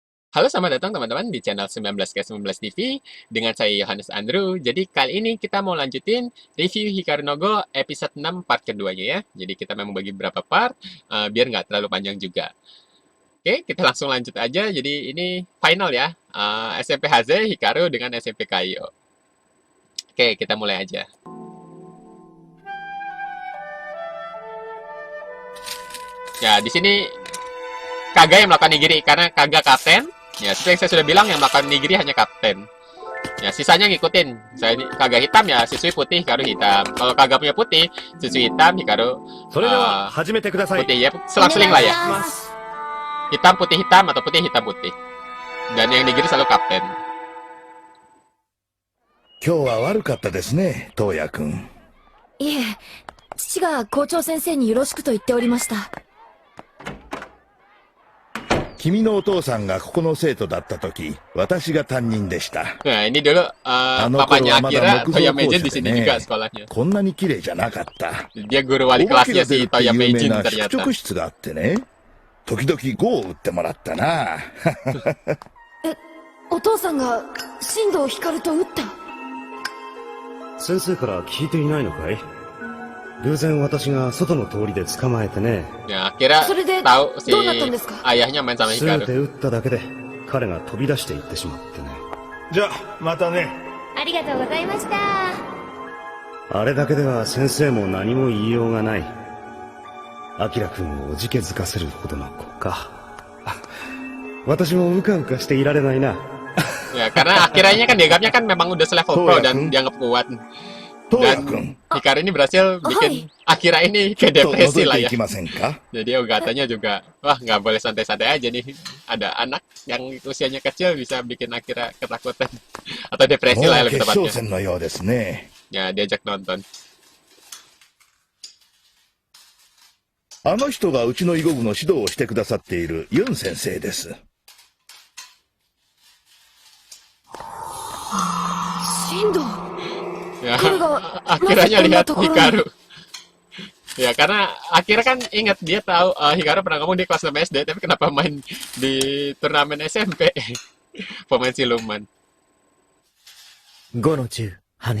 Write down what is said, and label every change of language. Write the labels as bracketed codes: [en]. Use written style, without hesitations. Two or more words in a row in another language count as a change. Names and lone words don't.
[id] Halo, selamat datang teman-teman di channel 19K19 TV dengan saya Yohanes Andrew. Jadi kali ini kita mau lanjutin review Hikaru no Go episode 6 part keduanya ya. Jadi kita memang bagi beberapa part biar nggak terlalu panjang juga. Oke, kita langsung lanjut aja. Jadi ini final ya. SMP Haze Hikaru dengan SMP Kaio. Oke, kita mulai aja. Ya, di sini Kaga yang melakukan nigiri karena Kaga kapten. Ya, seperti yang saya sudah bilang, yang melakukan nigiri hanya kapten. Ya, sisanya ngikutin. Saya Kaga hitam ya, Shisui putih, Hikaru hitam. Kalau Kaga punya putih, Shisui hitam, Hikaru putih ya. Selang-seling lah ya. Hitam putih hitam atau putih hitam putih. Dan yang nigiri selalu kapten. [ja] 今日は悪かったですね、東也くん。いえ、父が校長先生によろしくと言っておりました。君のお父さんがここの生徒だった時、私が担任でした。 [id] Nah, ini dulu papanya Akira, Toya Meijin di sini juga sekolahnya. [ja] こんなに綺麗じゃなかった。 [id] Dia guru wali [ja] お化け [id] kelasnya [ja] が出る [id] si [ja] って [id] Toya [ja] 有名 [id] Meijin [ja] な宿 [id] ternyata. [ja] 直室があってね、時々碁を打ってもらったな。お父さんが新藤光と撃った。先生から聞いていないのかい？偶然私が外の通りで捕まえてね。 [id] Ya, Akira [ja] それで [id] tahu si [ja] どうなったんですか？ [id] ayahnya main sama [ja] すべ [id] Hikaru. [ja] て撃っただけで彼が飛び出していってしまってね。じゃあ、またね。ありがとうございました。あれだけでは先生も何も言いようがない。アキラ君をおじけづかせるほどの子か。私もうかうかしていられないな。 [id] Ya, karena Akiranya kan dianggapnya kan memang udah selevel pro dan dianggap kuat. [ja] 東也 [id] Dan [ja] くん、 [id] Hikaru ini berhasil bikin Akira ini kayak [ja] ちょっと [id] depresi [ja] 覗 [id] lah [ja] いて [id] ya. [ja] いきませんか？ [id] Jadi katanya juga, wah nggak boleh santai-santai aja nih. Ada anak yang usianya kecil bisa bikin Akira ketakutan. Atau [ja] も [id] depresi [ja] う [id] lah ya [ja] 決 [id] lebih [ja] 勝 [id] tepatnya. [ja] 戦のようですね。 [id] Ya, diajak nonton. [ja] あの人がうちの囲碁部の指導をしてくださっているユン先生です。新藤。 [id] Ya, Kalau Akiranya masa lihat pernah Hikaru. Ya, karena Akira kan ingat dia tahu Hikaru pernah ngomong di kelas 6 SD, tapi kenapa main di turnamen SMP? Pemain siluman. [ja] 5の10、羽。